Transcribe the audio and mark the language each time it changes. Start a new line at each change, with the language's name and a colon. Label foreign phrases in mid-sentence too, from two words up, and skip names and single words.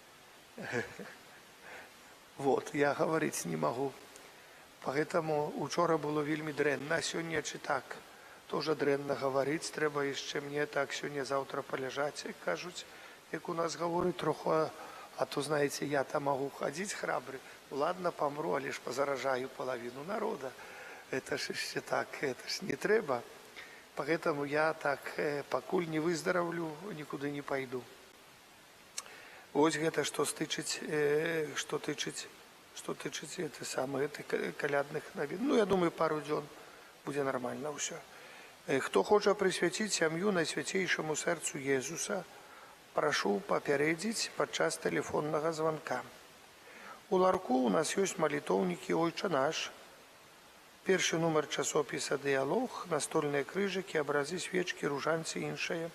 Belarusian: Вот, я гаварыць не магу. Поэтому учора было вельмі дрэнна, а сёння чи так, тоже дрэнна гаварыць, трэба яшчэ мне так сёння-заўтра паляжаць, як кажуць, як у нас гаворыць троху,
Russian: а то, знаете, я там могу ходить храбрый, ладно, помру, а лишь позаражаю половину народа. Это ж еще так, это ж не треба. Поэтому я так, покуль не выздоровлю, никуда не пойду.
Belarusian: Вось гэта што тычыць
Russian: это самое,
Belarusian: это калядных навін. Ну, я думаю, пару дзён будзе нармальна ўсё. Хто хоча прысвяціць сям'ю Найсвяцейшаму сэрцу Езуса, прашу папярэдзіць падчас тэлефоннага званка. У ларку у нас ёсць малітоўнікі «Ойча наш», першы нумар часопіса «Дыялог», настольныя крыжыкі, абразы, свечкі, ружанцы і іншае.